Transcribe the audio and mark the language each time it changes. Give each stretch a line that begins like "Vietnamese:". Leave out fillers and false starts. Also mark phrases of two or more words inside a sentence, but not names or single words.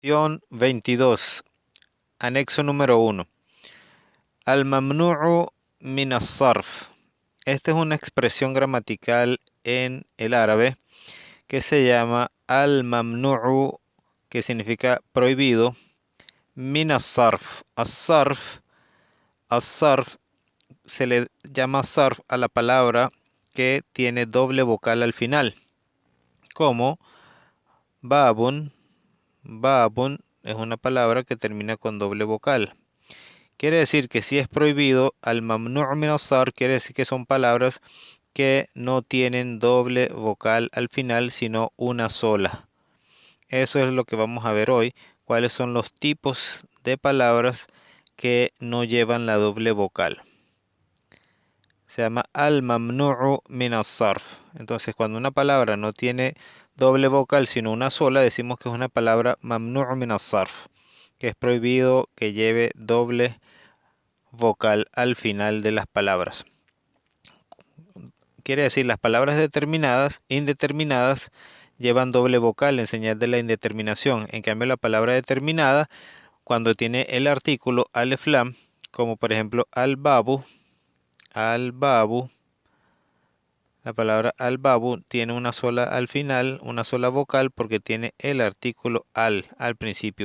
Spanish: Lección 22, anexo número 1.
Arabic: الممنوع من الصرف.
Spanish: Esta es una expresión gramatical en el árabe que se llama al-mamnu'u, que significa prohibido,
Arabic: من الصرف.
Spanish: As-sarf se le llama sarf a la palabra que tiene doble vocal al final, como babun. Babun es una palabra que termina con doble vocal. Quiere decir que si es prohibido,
Arabic: الممنوع من الصرف
Spanish: quiere decir que son palabras que no tienen doble vocal al final, sino una sola. Eso es lo que vamos a ver hoy, cuáles son los tipos de palabras que no llevan la doble vocal. Se llama
Arabic: الممنوع من الصرف.
Spanish: Entonces, cuando una palabra no tiene doble vocal, sino una sola, decimos que es una palabra
Arabic: ممنوع من الصرف,
Spanish: que es prohibido que lleve doble vocal al final de las palabras. Quiere decir, las palabras determinadas, indeterminadas, llevan doble vocal en señal de la indeterminación. En cambio, la palabra determinada, cuando tiene el artículo
Arabic: ألف لام,
Spanish: como por ejemplo al-babu, la palabra al-babu tiene una sola al final, una sola vocal, porque tiene el artículo al principio.